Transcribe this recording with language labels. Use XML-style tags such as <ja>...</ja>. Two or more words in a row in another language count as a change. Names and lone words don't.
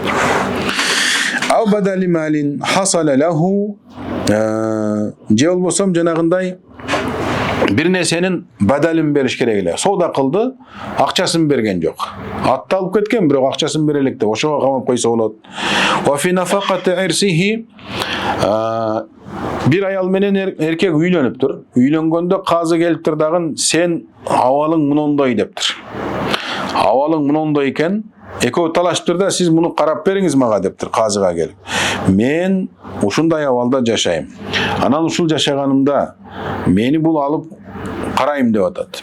<ar>أو بدل مال حصل له,</ar> <ky>же болбосом жанагындай бир нерсенин бадалин бериш керек эле. Соода кылды, акчасын берген жок. Атты алып кеткен, бирок акчасын бере элек деп ошого камап койсо болот.</ky> <ar>وفي نفقة إرثه,</ar> <ky>бир аял менен эркек үйлөнүптүр. Үйлөнгөндө казы келиптир дагы, сен абалың мындай дептир. Абалың мындай экен, экөө талашыптыр да, сиз муну карап бериңиз мага дептир казыга келип. Мен ушундай абалда жашайм. Анан ушул жашаганымда мени бул алып карайм деп атат.</ky>